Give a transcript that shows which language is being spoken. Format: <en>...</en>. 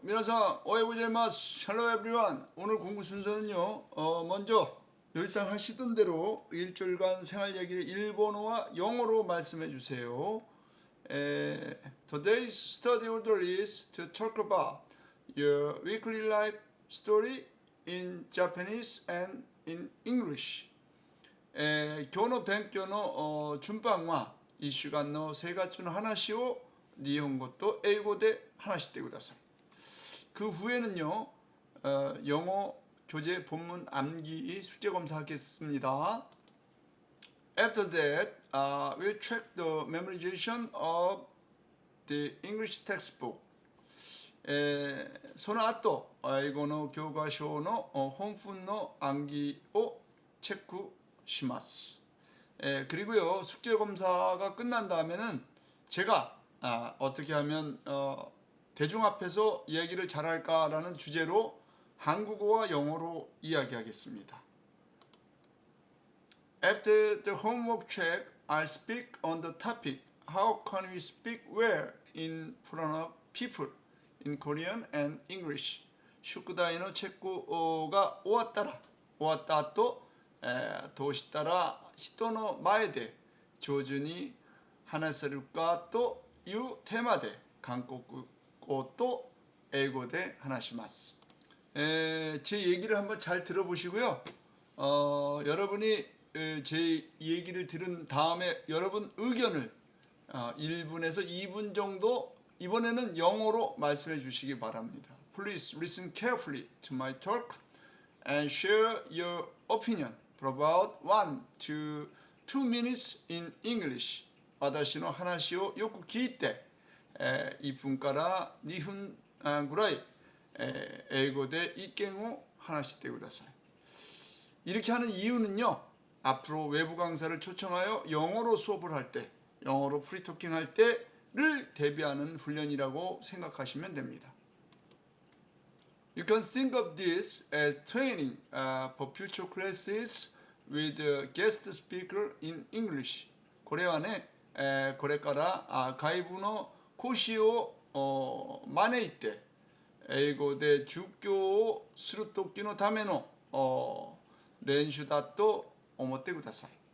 <ja>미나상 오해고자이마스.</ja> <en>헬로 에브리원.</en> <ko>오늘 공부 순서는요. 먼저 늘상 하시던 대로 일주일간 생활 얘기를 일본어와 영어로 말씀해 주세요.</ko> <en>Today's study order is to talk about your weekly life story in Japanese and in English.</en> <ja>今日の勉強の順番は1週間の生活の話を日本語と英語で話してください。</ja> <ko>그 후에는요, 영어 교재 본문 암기 숙제 검사하겠습니다.</ko> <en>After that, we'll check the memorization of the English textbook.</en> <ja>その後、英語の教科書の本文の暗記をチェックします。</ja> <ko>그리고요, 숙제 검사가 끝난 다음에는 제가 어떻게 하면 대중 앞에서 얘기를 잘할까라는 주제로 한국어와 영어로 이야기하겠습니다.</ko> <en>After the homework check, I'll speak on the topic How can we speak well in front of people in Korean and English.</en> <ja>宿題のチェックが終わった後、どうしたら人の前で上手に話せるかというテーマで韓国語と英語で話します。</ja> <ko>제 얘기를 한번 잘 들어보시고요. 여러분이 제 얘기를 들은 다음에 여러분 의견을 1분에서 2분 정도 이번에는 영어로 말씀해 주시기 바랍니다.</ko> <en>Please listen carefully to my talk and share your opinion for about 1 to 2 minutes in English.</en> <ja>私の話をよく聞いて、1分から2分ぐらい、英語で意見を話してください。</ja> <ko>이렇게 하는 이유는요. 앞으로 외부 강사를 초청하여 영어로 수업을 할 때, 영어로 프리토킹 할 때를 대비하는 훈련이라고 생각하시면 됩니다.</ko> <en>You can think of this as training for future classes with a guest speaker in English.</en> <ja>これはね、これから外部の講師を招いて英語で授業をする時のための練習だと思ってください。</ja>